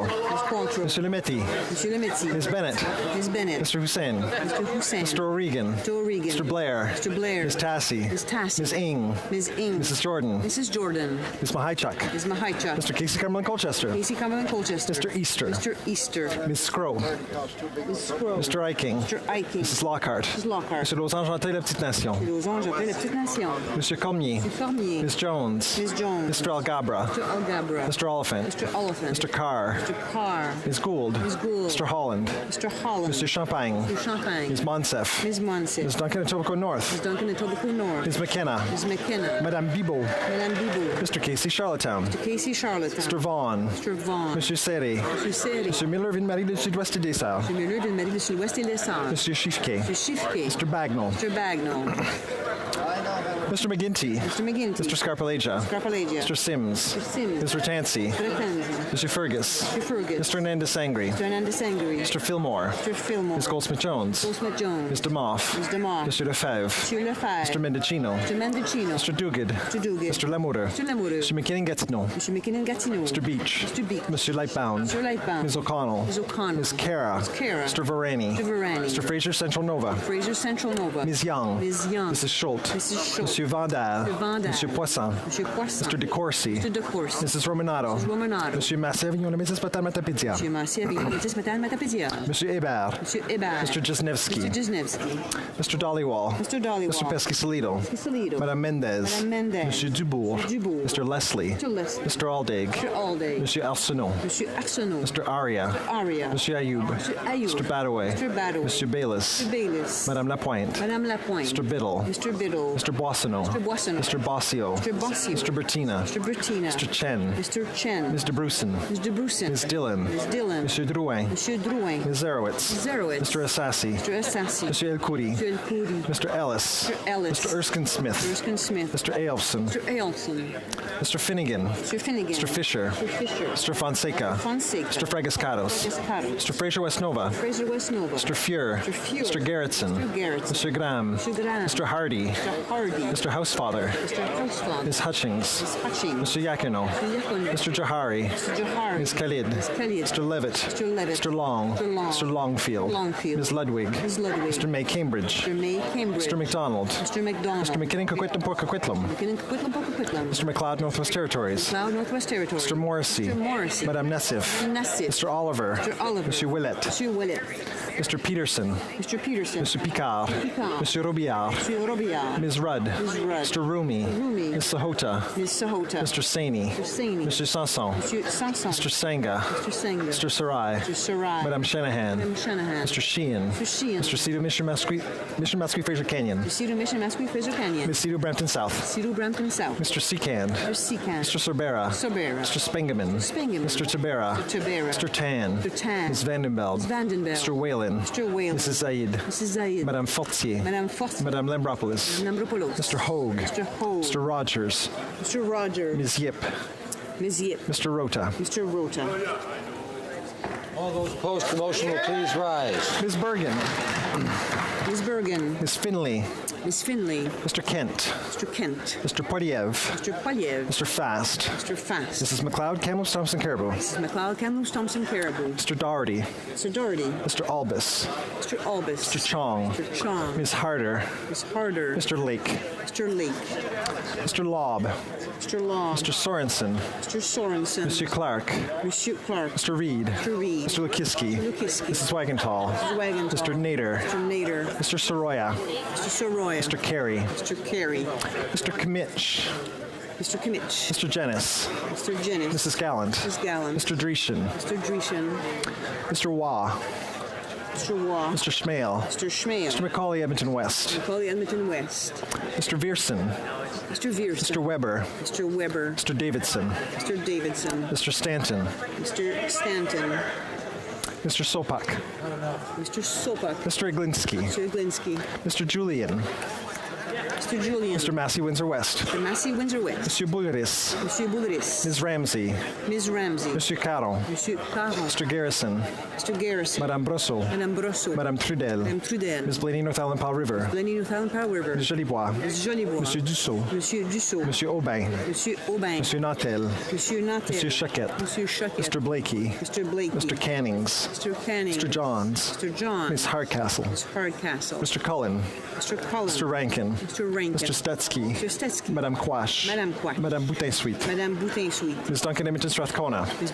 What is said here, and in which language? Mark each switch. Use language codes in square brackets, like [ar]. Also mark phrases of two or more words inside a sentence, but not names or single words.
[en] Mr. Lametti. Ms. Bennett. Mr. Hussain. Mr. O'Regan. Mr. Blair. Ms. Tassi. Ms. Ing. Mrs. Jordan. Ms. Mahaichuk. Mr. Casey Cumberland Colchester. Mr. Easter. Ms. Scrow. Mr. Eiking. Mrs. Lockhart. Mr. Losange-Antey, La Petite Nation. Mr. Cormier. Ms. Jones. Mr. Algabra. Mr. Oliphant. Mr. Carr. Ms. Gould. Mr. Holland. Mr. Champagne. Ms. Monsef. Ms. Duncan Etobicoke North. Ms. McKenna. Madame Bibeau. Mr. Casey Charlottetown. Mr. Vaughan. [fr] Monsieur Serré. Monsieur Miller Ville-Marie du Sud-Ouest et des Sarres. [en] Monsieur Schiffke. Mr. Bagnall. Mr. McGinty. Mr. Scarpalegia. Mr. Sims. Mr. Tansey. Mr. Fergus. Mr. Hernandez-Sangri. Mr. Fillmore. Ms. Goldsmith-Jones. Ms. DeMoff. Mr. Lefebvre. Mr. Mendocino. Mr. Duguid. Mr. Lamour. Mr. McKinnon-Gatineau. Mr. Beach. Mr. Lightbound. Ms. O'Connell. Ms. Cara. Mr. Varani. Mr. Fraser Central Nova. Ms. Young. Mrs. Schultz. Schultz. Mrs. Schultz. [fr] Monsieur Vandal. Monsieur Vandal. Monsieur Poisson. Monsieur Poisson. [en] Mr. DeCourcy. Mr. DeCourcy. Mrs. Romanato. Mrs. Romanato. [fr] Monsieur Massé, Avignon, Mrs. [en] Patal Matapedia. [fr] Monsieur Massé, Avignon, Mrs. [en] Patal Matapedia. [fr] Monsieur Hébert. Monsieur Hébert. [en] Mr. Jesnevsky. Mr. Jesnevsky. Mr. Dollywall. Mr. Dollywall. Mr. Pesky-Salido. Pesky-Salido. [fr] Madame Mendez. Madame Mendez. Monsieur Dubourg. [en] Mr. Dubourg. Mr. Leslie. Mr. Leslie. Mr. Aldaig. Mr. Aldaig. [fr] Monsieur Arsenault. Monsieur Arsenault. [en] Mr. Aria. Mr. Aria. [fr] Monsieur Ayoub. Monsieur Ayoub. [en] Mr. Badaway. Mr. Badaway. [fr] Monsieur Bayless. [en] Mr. Bayless. [fr] Madame Lapointe. Madame Lapointe. [en] Mr. Biddle. Mr. Biddle. Mr. Boissonneau. Mr. Boissonneau. Mr. Bossio. Mr. Bossio. Mr. Bertina. Mr. Bertina. Mr. Chen. Mr. Chen. Ms. DeBrusen. Ms. DeBrusen. Ms. Dillon. Ms. Dillon. [fr] Monsieur Drouin. Monsieur Drouin. [en] Ms. Zerowitz. Ms. Zerowitz. Mr. Assassi. Mr. Assassi. [fr] Monsieur El Khoury. [en] Mr. El Khoury. Mr. Ellis. Mr. Ellis. Mr. Erskine Smith. Mr. Erskine Smith. Mr. Aelson. Mr. Aelson. Mr. Finnegan. Mr. Finnegan. Mr. Fisher. Mr. Fisher. Mr. Fonseca. Fonseca. Mr. Fragascados. Fragascados. Mr. Fraser Westnova. Fraser Westnova. Mr. Fuhr. Mr. Fuhr. Mr. Garrettson. Mr. Garrettson. Mr. Graham. Mr. Graham. Mr. Hardy. Mr. Hardy. Mr. Housefather. Mr. Housefather. Ms. Hutchings. Ms. Hutchings. Mr. Yakino. Mr. Yacono. Mr. Jahari. Mr. Jahari. Ms. Khalid. Ms. Khalid. Mr. Levitt. Mr. Levitt. Mr. Long. Mr. Long. Mr. Longfield. Longfield. Ms. Ludwig. Ms. Ludwig. Mr. May Cambridge. Mr. May Cambridge. Mr. McDonald. Mr. McDonald. Mr. McKinnon Coquitlam Port Coquitlam. McKinnon Coquitlam Port Coquitlam. Mr. McLeod Northwest Territories. McLeod Northwest Territories. Mr. Morrissey. Mr. Morrissey. [fr] Madame Nessif. Madame Nessif. [en] Mr. Oliver. Mr. Oliver. [fr] Monsieur Willett. Monsieur Willett. [en] Mr. Peterson. Mr. Peterson. Mr. Picard. Picard. [fr] Monsieur Robillard. Monsieur Robillard. [en] Ms. Rudd. Ms. Rudd. Mr. Rumi. Rumi. Ms. Sahota. Ms. Sahota. Mr. Saini. Mr. Saini. Mr. Sanson. [fr] Monsieur Sanson. [en] Mr. Senga. Mr. Senga. Mr. Sarai. Mr. Sarai. [fr] Madame Shanahan. Madame Shanahan. [en] Mr. Sheehan. Mr. Sheehan. Mr. Cedar Mission Masquee Fraser Canyon. Mr. Cedar Mission Masquee Fraser Canyon. Ms. Cedar Brampton South. Cedar Brampton South. Mr. Seacand. Mr. Seacand. Mr. Sorbera. Sorbera. Mr. Spengeman. Spengeman. Mr. Tabera. Mr. Tabera. Mr. Tan. Mr. Tan. Ms. Vandenbeld. Ms. Vandenbeld. Mr. Whalen. Mr. Whalen. Mrs. Zaid. Mrs. Zaid. [fr] Madame Fortier. Madame Fortier. Madame Lambropoulos. Madame Lambropoulos. [en] Mr. Hogue. Mr. Hogue. Mr. Rogers. Mr. Rogers. Ms. Yip. Ms. Yip. Mr. Rota. Mr. Rota. All those opposed to the motion will please rise. Ms. Bergen. Ms. Bergen. Ms. Finley. Ms. Finley. Mr. Kent. Mr. Kent. Mr. Poiliev. Mr. Poiliev. Mr. Fast. Mr. Fast. Mrs. McLeod, Kamloops, Thompson, Caribou. Mrs. McLeod, Kamloops, Thompson, Caribou. Mr. Doherty. Mr. Doherty. Mr. Albus. Mr. Albus. Mr. Chong. Mr. Chong. Ms. Harder. Ms. Harder. Mr. Lake. Mr. Lake. Mr. Lobb. Mr. Long. Mr. Sorensen. Mr. Sorensen. [fr] Monsieur Clark. Monsieur Clark. [en] Mr. Reed. Mr. Reed. Mr. Lukiski. Mr. Lukiski. Mrs. Wagenthal. Mrs. Wagenthal. Mr. Nader. Mr. Nader. Mr. Soroya. Mr. Soroya. Mr. Carey. Mr. Carey. Mr. Kimmich. Mr. Kimmich. Mr. Jennis. Mr. Jennings. Mrs. Gallant. Mrs. Gallant. Mr. Dreeshen. Mr. Dreeshen. Mr. Waugh. Mr. Waugh. Mr. Schmale. Mr. Schmale. Mr. Macaulay, Edmonton West. Macaulay, Edmonton West. Mr. Vierson. Mr. Vierson. Mr. Weber. Mr. Weber. Mr. Davidson. Mr. Davidson. Mr. Stanton. Mr. Stanton. Mr. Sopak. Mr. Sopak. Mr. Iglinski. Mr. Iglinski. Mr. Julian. Mr. Julian. Mr. Massey, Windsor West. Mr. Massey, Windsor West. [fr] Monsieur Bouleris. Monsieur Bouleris. [en] Ms. Ramsey. Ms. Ramsey. [fr] Monsieur Caron. Monsieur Caron. [en] Mr. Garrison. Mr. Garrison. [fr] Madame Brosseau. Madame Brosseau. Madame Trudel. Madame Trudel. [en] Ms. Blaney, North Island Powell River. Blaney, North Island Powell River. Ms. Jolibois. Ms. Jolibois. [fr] Monsieur Dussault. Monsieur Dussault. Monsieur Aubin. Monsieur Aubin. Monsieur Nautel. Monsieur Natel. Monsieur Choquette. Monsieur Choquette. [en] Mr. Blakey. Mr. Blakey. Mr. Cannings. Mr. Canning. Mr. Johns. Mr. John. Ms. Hardcastle. Ms. Hardcastle. Mr. Cullen. Mr. Cullen. Mr. Rankin. Mr. Rankin. Mr. Stetsky. Mr. Stetsky. [fr] Madame Quash. Madame Quash. Madame Boutin-Sweet. Madame Boutin-Sweet. [en] Ms. Duncan, Edmonton, Strathcona. Ms.